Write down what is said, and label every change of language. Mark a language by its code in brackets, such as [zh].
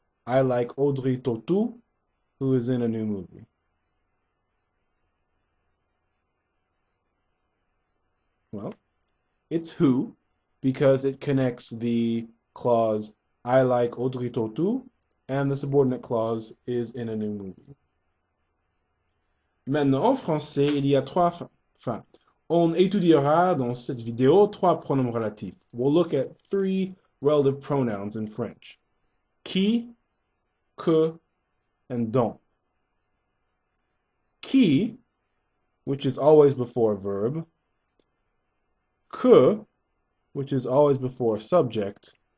[en] I like Audrey Tautou, who is in a new movie. Well, it's who because it connects the clause I like Audrey Tautou and the subordinate clause is in a new movie. [fr] Maintenant, en français, il y a on étudiera dans cette vidéo trois pronoms relatifs. [en] We'll look at three relative pronouns in French. Qui, que, and dont. Qui, which is always before a verb. Que, which is always before a subject.